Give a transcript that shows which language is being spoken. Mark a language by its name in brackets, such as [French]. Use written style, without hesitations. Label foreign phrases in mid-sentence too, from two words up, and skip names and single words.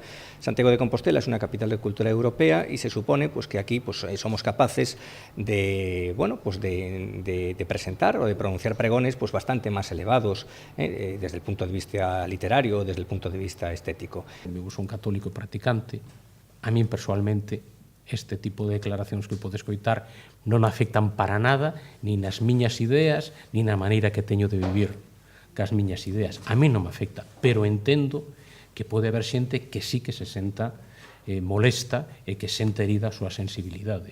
[Spanish] Santiago de Compostela es una capital de cultura europea y se supone pues, que aquí pues, somos capaces de, bueno, pues de presentar o de pronunciar pregones pues, bastante más elevados desde el punto de vista literario, desde el punto de vista estético. [Galician] Eu son católico practicante, a min personalmente este tipo de declaracións que pode escoitar non afectan para nada nin nas miñas ideas, nin na maneira que teño de vivir cas miñas ideas. A mí non me afecta, pero entendo que pode haber xente que sí que se senta molesta e que senta herida a súa sensibilidade.